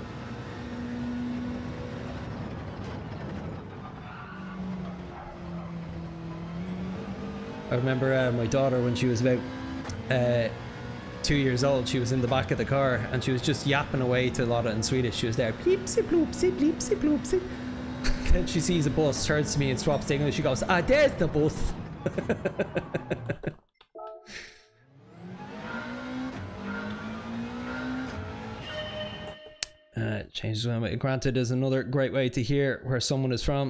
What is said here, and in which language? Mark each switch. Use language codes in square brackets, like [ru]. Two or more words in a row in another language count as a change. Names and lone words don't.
[en] I remember my daughter, when she was about 2 years old, she was in the back of the car and she was just yapping away to Lotta in Swedish. She was there, bleepsy bloopsy, bleepsy bloopsy. Then she sees a bus, turns to me and swaps to English. She goes, "Ah, there's the bus." Changes. Granted, is another great way to hear where someone is from.